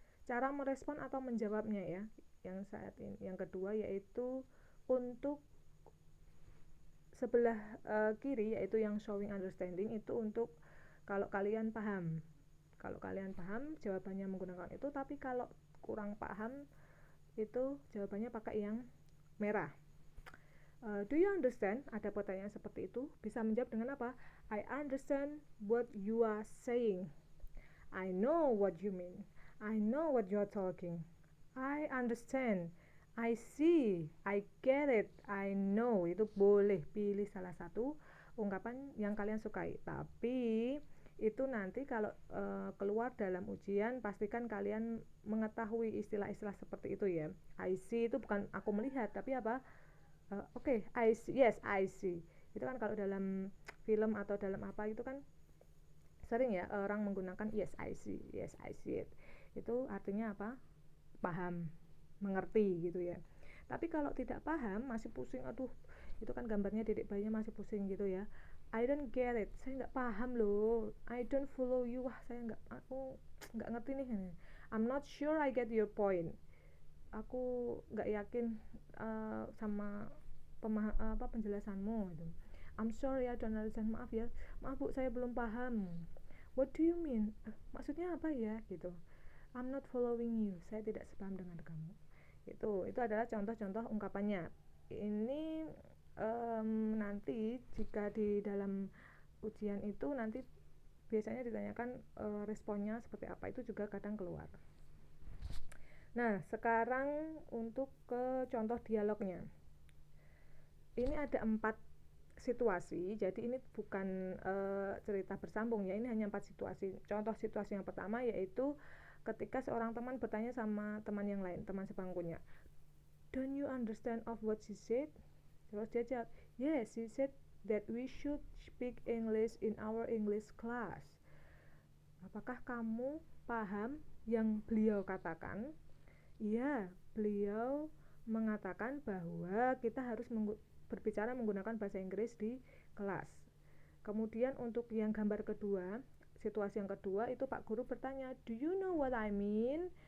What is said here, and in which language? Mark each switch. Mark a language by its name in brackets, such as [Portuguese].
[Indonesian] Cara merespon atau menjawabnya ya, yang saat ini, yang kedua yaitu untuk sebelah kiri, yaitu yang showing understanding, itu untuk kalau kalian paham. Kalau kalian paham, jawabannya menggunakan itu, tapi kalau kurang paham, itu jawabannya pakai yang merah. [English] Do you understand? [Indonesian] Ada pertanyaan seperti itu. Bisa menjawab dengan apa? [English] I understand what you are saying. I know what you mean. I know what you are talking. I understand. I see. I get it. I know. [Indonesian] Itu boleh pilih salah satu ungkapan yang kalian sukai. Tapi itu nanti kalau keluar dalam ujian, pastikan kalian mengetahui istilah-istilah seperti itu ya. [English] I see [Indonesian] itu bukan aku melihat, tapi apa? Oke, [English] I see. Yes, I see. [Indonesian] Itu kan kalau dalam film atau dalam apa itu kan sering ya orang menggunakan [English] yes I see, yes I see it. [Indonesian] Itu artinya apa? Paham, mengerti gitu ya. Tapi kalau tidak paham, masih pusing, aduh, itu kan gambarnya dedek bayinya masih pusing gitu ya. [English] I don't get it, [Indonesian] saya nggak paham loh. [English] I don't follow you, [Indonesian] wah aku nggak ngerti nih. [English] I'm not sure I get your point. [Indonesian] Aku nggak yakin sama penjelasanmu gitu. [English] I'm sorry, I don't understand. [Indonesian] Maaf ya, maaf bu, saya belum paham. [English] What do you mean? [Indonesian] Maksudnya apa ya gitu. [English] I'm not following you, [Indonesian] saya tidak sepaham dengan kamu. Itu adalah contoh-contoh ungkapannya. Ini nanti jika di dalam ujian itu nanti biasanya ditanyakan responnya seperti apa, itu juga kadang keluar. Nah, sekarang untuk ke contoh dialognya. Ini ada 4 situasi, jadi ini bukan cerita bersambung ya, ini hanya 4 situasi. Contoh situasi yang pertama yaitu ketika seorang teman bertanya sama teman yang lain, teman sebangkunya, [English] don't you understand of what she said? [Indonesian] Terus dia jawab, [English] yes, she said that we should speak English in our English class. [Indonesian] Apakah kamu paham yang beliau katakan? Iya, beliau mengatakan bahwa kita harus berbicara menggunakan bahasa Inggris di kelas. Kemudian untuk yang gambar kedua, situasi yang kedua itu Pak Guru bertanya, [English] do you know what I mean?